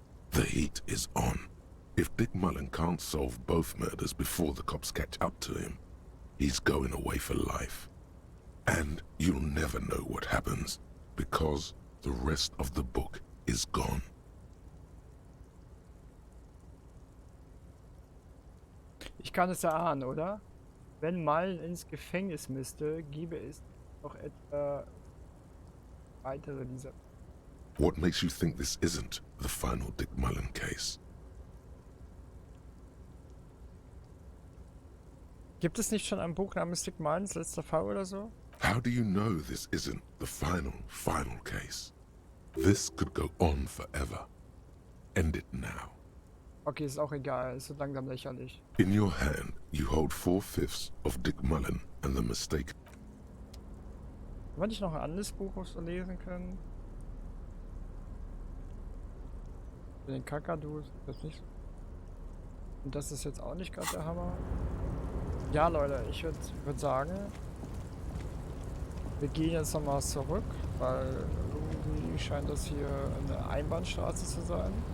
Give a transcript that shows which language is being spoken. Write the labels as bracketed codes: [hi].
[en] The heat is on. If Dick Mullen can't solve both murders before the cops catch up to him, he's going away for life. And you'll never know what happens, because the rest of the book is gone. [de] Ich kann es erahnen, oder? Wenn Mullen ins Gefängnis müsste, gäbe es noch etwa weitere dieser. [en] What makes you think this isn't the final Dick Mullen case? [de] Gibt es nicht schon ein Buch namens Dick Mullens letzter Fall oder so? [en] How do you know this isn't the final case? This could go on forever. End it now. [de] Okay, ist auch egal, ist so langsam lächerlich. [en] In your hand, you hold 4/5 of Dick Mullen and the mistake. [de] Haben wir nicht noch ein anderes Buch, was wir lesen können? Den Kakadus, das nicht. Und das ist jetzt auch nicht gerade der Hammer. Ja, Leute, ich würd sagen, wir gehen jetzt nochmal zurück, weil irgendwie scheint das hier eine Einbahnstraße zu sein.